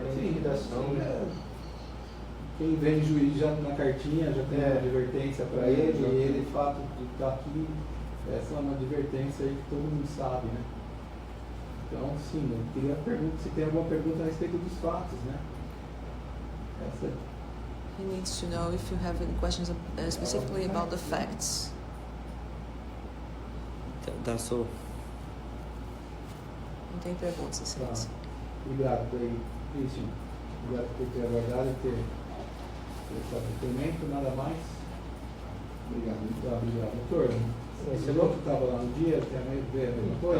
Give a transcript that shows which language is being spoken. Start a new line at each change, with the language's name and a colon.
Portuguese: Sim, quem vem juiz já na cartinha já tem uma advertência para ele, e ele, de fato, de estar aqui, essa é uma advertência aí que todo mundo sabe, né? Então, sim, eu queria perguntar se tem alguma pergunta a respeito dos fatos, né? Essa...
English: He needs to know if you have any questions specifically about the facts. That's all.
Portuguese: Não tem perguntas, excelência. Obrigado aí, Christian. Obrigado por ter aguardado e ter prestado depoimento. Nada mais? Obrigado. Muito obrigado. Doutor, você falou que estava lá no dia, tem a mesma coisa?